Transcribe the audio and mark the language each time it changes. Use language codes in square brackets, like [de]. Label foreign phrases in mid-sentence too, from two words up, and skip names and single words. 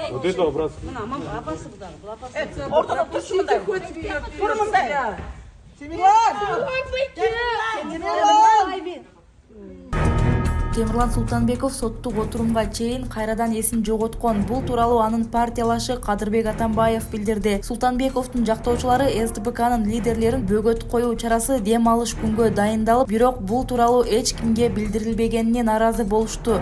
[ru] Вот это образ. [crh] Ortada dursun da. Durun da. [ky] Темирлан Султанбеков соттук отурумга чейин кайрадан эсин жоготкон. Бул тууралуу анын партиялашы Кадырбек Атамбаев билдирди. Султанбековдун жактоочулары СДПКнын лидерлерин бөгөт коюу чарасы дем алыш күнгө дайындалып, бирок бул тууралуу эч кимге билдирилбегенине наразы болушту.